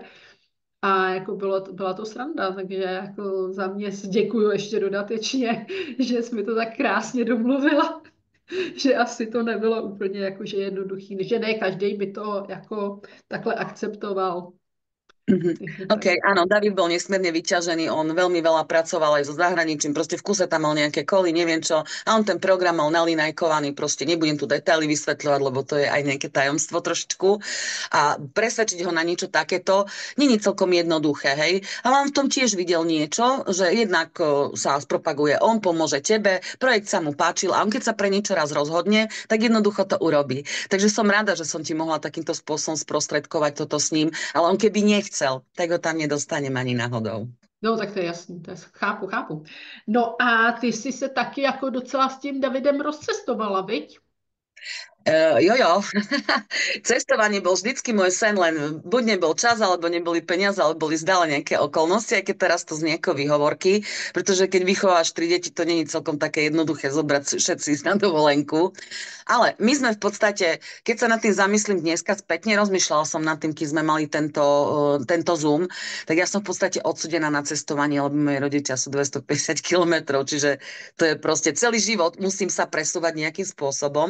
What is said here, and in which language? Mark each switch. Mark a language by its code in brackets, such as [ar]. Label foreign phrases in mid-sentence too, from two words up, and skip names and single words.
[cs] A jako byla to sranda, takže jako za mě děkuju ještě dodatečně, že jsi mi to tak krásně domluvila, že asi to nebylo úplně jakože jednoduchý, že ne každý by to jako takhle akceptoval. [sk] OK, áno, David bol nesmierne vyťažený, on veľmi veľa pracoval aj so zahraničím, proste v kuse tam mal nejaké koly, neviem čo, a on ten program mal nalinajkovaný, proste nebudem tu detaily vysvetľovať, lebo to je aj nejaké tajomstvo trošičku a presvedčiť ho na niečo takéto nie je celkom jednoduché, hej, ale on v tom tiež videl niečo, že jednak sa spropaguje, on pomôže tebe, projekt sa mu páčil a on keď sa pre niečo raz rozhodne, tak jednoducho to urobí. Takže som rada, že som ti mohla takýmto spôsobom sprostredkovať toto s ním, ale on keby nechcel, tak ho tam nedostanem ani náhodou. [cs] No, tak to je jasný, chápu. No a ty jsi se taky jako docela s tím Davidem rozcestovala, viď? [sk] Jojo, cestovanie bol vždycky môj sen, len buď nebol čas, alebo neboli peniaze, alebo boli zdále nejaké okolnosti, aj keď teraz to znie ako výhovorky, pretože keď vychováš 3 deti, to nie je celkom také jednoduché zobrať všetci na dovolenku. Ale my sme v podstate, keď sa nad tým zamyslím dneska spätne, rozmýšľala som nad tým, keď sme mali tento Zoom, tak ja som v podstate odsudená na cestovanie, lebo moje rodičia sú 250 kilometrov, čiže to je proste celý život, musím sa presúvať nejakým spôsobom.